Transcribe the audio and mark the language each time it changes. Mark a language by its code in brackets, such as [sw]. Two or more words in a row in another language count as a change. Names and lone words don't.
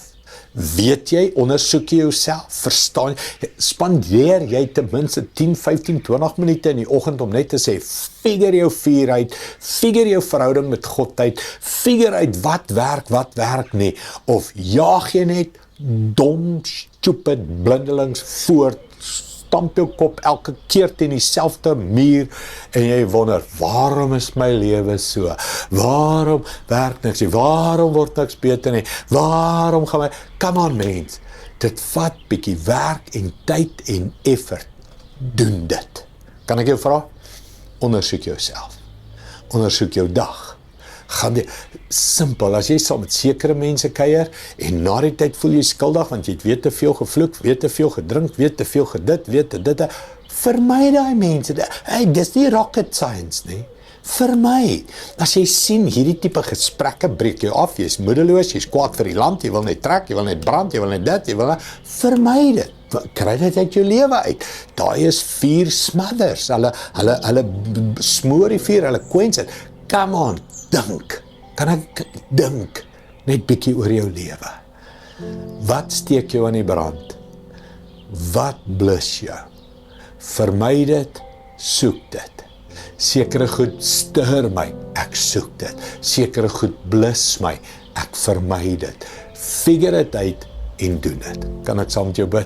[af] Weet jy, ondersoek jy jouself, verstaan, spandeer jy ten minste 10, 15, 20 minute in die oggend om net te sê, figure jou vuur uit, figure jou verhouding met God uit, figure uit wat werk nie, of jaag jy net dom, stupid, blindelings voort, stamp jou kop elke keer teen dieselfde muur, en jy wonder, waarom is my lewe so? Waarom werk niks nie? Waarom word niks beter nie? Waarom gaan my... [en] Come on [af] mens, dit vat bietjie werk en tyd en effort. Doen dit. Kan ek jou vra? Ondersoek jouself. Ondersoek jou dag. Gaan die, simpel, as jy saam met sekere mense kuier, en na die tyd voel jy skuldig, want jy het weer te veel gevloek, weer te veel gedrink, weer te veel gedit, weer te dit, vermy daai mense, hey, dis nie [en] rocket science [af] nie, vermy, as jy sien, hierdie tipe gesprekke breek jou af, jy is moedeloos, jy is kwaad vir die land, jy wil net trek, jy wil net brand, jy wil net dit, jy wil net, vermy dit, kry dit uit jou lewe uit, daai is vuur smothers, hulle smoor die vuur, hulle quench het, [en] come on, [af] dink, kan ek dink, net bietjie oor jou lewe, wat steek jou aan die brand, wat blus jou, vermy dit, soek dit, sekere goed stuur my, ek soek dit, sekere goed blus my, ek vermy dit, figure dit uit en doen dit, kan ek saam met jou bid?